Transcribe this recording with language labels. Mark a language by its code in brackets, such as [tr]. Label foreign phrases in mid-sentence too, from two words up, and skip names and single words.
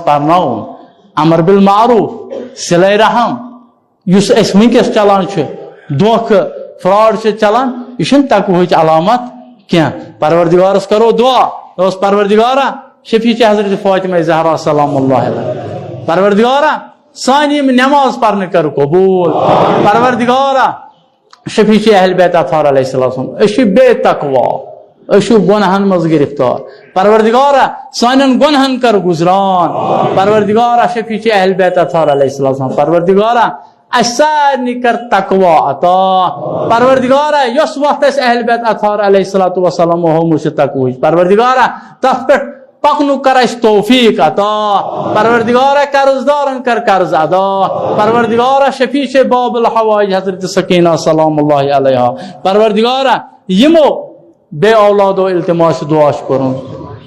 [ks] پرناوُن [ar] امر بالمعروف [ks] صلہ رحم یُس اَسہِ وٕنکیٚس چلان چھُ دھوکہٕ فراڈ چھُ چلان یہِ چھُنہٕ تقوہٕچ علامت کینٛہہ پروردگارس کرو دعا دوس پروردگارا شفیٖع حضرت فاطمہ زہرا [ar] سلام اللہ علیہ [ks] پروردگارا سانہِ یِم نٮ۪ماز پرنہٕ کر قبوٗل پروردگارا شفیٖع اہل بیت اطہار [ar] علیہ السلام [ks] أسۍ چھِ بے تقوا أسۍ چھِ گۄنہن منٛز گرفتار پروردگارا سانٮ۪ن گۄنہن کر گُزران پروردگارا شفیٖع اہل بیت اطہار [ar] علیہ السلام [ks] پروردگارا اَسہِ سارنٕے کر تقوا عطا پروردگارا یۄس وتھ اَسہِ اہل بیت اطہار [ar] علیہ الصلوۃ والسلام [ks] ہومٕژ چھِ تقوہٕچ پروردگارا تتھ پٮ۪ٹھ پکنُک کر اَسہِ توفیٖق عطا پروردگارا قرض دارن کر قرض ادا پروردگارا شفیٖع [ar] باب الحوائج [ks] حضرت سکینہ [ar] سلام اللہ علیہ [ks] پروردگارا یِمو بے اولادو التماس دعا چھُ کوٚرمُت